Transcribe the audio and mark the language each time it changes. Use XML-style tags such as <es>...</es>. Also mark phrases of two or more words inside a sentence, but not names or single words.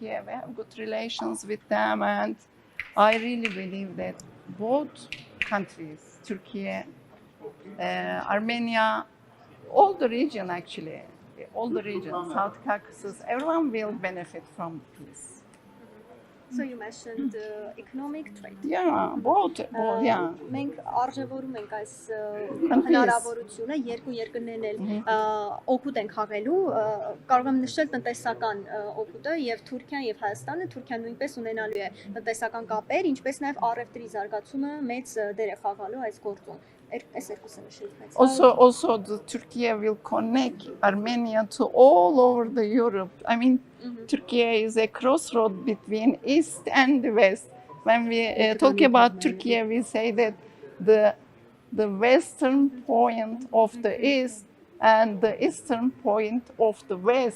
<en>We have good relations with them, and I really believe that both countries, Turkey, Armenia, all the region actually, South Caucasus, everyone will benefit from peace. So you mentioned economic trade. Yeah, both, yeah.</en> <hy>Մենք արժևորում ենք այս հնարավորությունը երկու երկրներն էլ օգուտ են խաղելու, կարող եմ նշել տնտեսական օգուտը եւ Թուրքիան եւ Հայաստանը, Թուրքիան նույնպես ունենալու է տնտեսական կապեր, ինչպես նաեւ առևտրի զարգացումը մեծ դեր է խաղալու այս գործում։</hy> <en>Also, the Turkey will connect Armenia to all over the Europe. I mean, Turkey is a crossroad between East and the West. When we talk about Turkey, we say that the western point of the East and the eastern point of the West.</en>